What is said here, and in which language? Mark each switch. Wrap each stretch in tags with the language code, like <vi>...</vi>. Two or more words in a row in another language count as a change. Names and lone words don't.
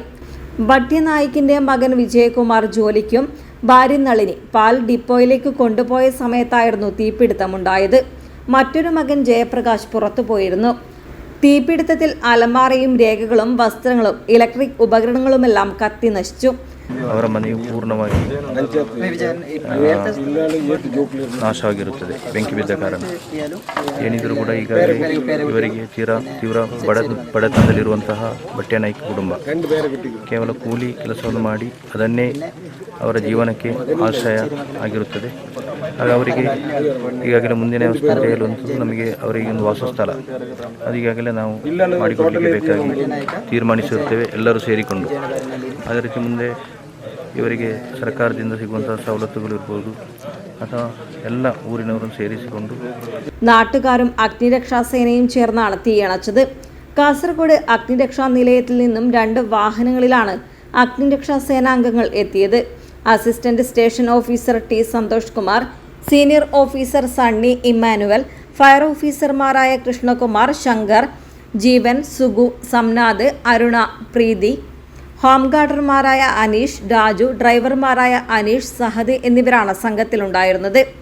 <ml>ഭട്യനായിക്കിന്റെ മകൻ വിജയകുമാർ ജോലിക്കും ഭാര്യ നളിനി പാൽ ഡിപ്പോയിലേക്ക് കൊണ്ടുപോയ സമയത്തായിരുന്നു തീപിടുത്തമുണ്ടായത്. മറ്റൊരു മകൻ ജയപ്രകാശ് പുറത്തുപോയിരുന്നു. തീപിടുത്തത്തിൽ അലമാരയും രേഖകളും വസ്ത്രങ്ങളും ഇലക്ട്രിക് ഉപകരണങ്ങളുമെല്ലാം കത്തി നശിച്ചു.</ml> <kn>ಅವರ ಮನೆಯು ಪೂರ್ಣವಾಗಿ ನಾಶವಾಗಿರುತ್ತದೆ ಬೆಂಕಿ ಬಿದ್ದ ಕಾರಣ. ಏನಿದ್ರೂ ಕೂಡ ಈಗಾಗಲೇ ಇವರಿಗೆ ತೀವ್ರ ಬಡತನದಲ್ಲಿರುವಂತಹ ಭಟ್ಯನಾಯ್ಕ ಕುಟುಂಬ ಕೇವಲ ಕೂಲಿ ಕೆಲಸವನ್ನು ಮಾಡಿ ಅದನ್ನೇ ಅವರ ಜೀವನಕ್ಕೆ ಆಶ್ರಯ ಆಗಿರುತ್ತದೆ. ಆಗ ಅವರಿಗೆ ಈಗಾಗಲೇ ಮುಂದಿನ ಅವಸ್ಥೆಯಲ್ಲಂತೂ ನಮಗೆ ಅವರಿಗೆ ಒಂದು ವಾಸಸ್ಥಳ ಅದು ಈಗಾಗಲೇ ನಾವು ಮಾಡಿಕೊಡಲಿಕ್ಕೆ ಬೇಕಾಗಿ ತೀರ್ಮಾನಿಸಿರುತ್ತೇವೆ ಎಲ್ಲರೂ ಸೇರಿಕೊಂಡು. ಅದೇ ರೀತಿ ಮುಂದೆ ಇವರಿಗೆ ಸರ್ಕಾರದಿಂದ ಸಿಗುವಂತಹ ಸವಲತ್ತುಗಳಿರ್ಬೋದು ಅಥವಾ ಎಲ್ಲ ಊರಿನವರನ್ನು ಸೇರಿಸಿಕೊಂಡು</kn> <ml>നാട്ടുകാരും അഗ്നിരക്ഷാസേനയും ചേർന്നാണ് തീയണച്ചത്. കാസർഗോഡ് അഗ്നിരക്ഷാ നിലയത്തിൽ നിന്നും 2 വാഹനങ്ങളിലാണ് അഗ്നിരക്ഷാ സേനാംഗങ്ങൾ എത്തിയത്. അസിസ്റ്റന്റ് സ്റ്റേഷൻ ഓഫീസർ ടി സന്തോഷ് കുമാർ, സീനിയർ ഓഫീസർ സണ്ണി ഇമ്മാനുവൽ, ഫയർ ഓഫീസർമാരായ കൃഷ്ണകുമാർ, ശങ്കർ, ജീവൻ, സുഗു, സംനാഥ്, അരുണ, പ്രീതി, ഹോം ഗാർഡർമാരായ അനീഷ്, രാജു, ഡ്രൈവർമാരായ അനീഷ്, സഹദ് എന്നിവരാണ് സംഘത്തിലുണ്ടായിരുന്നത്.</ml>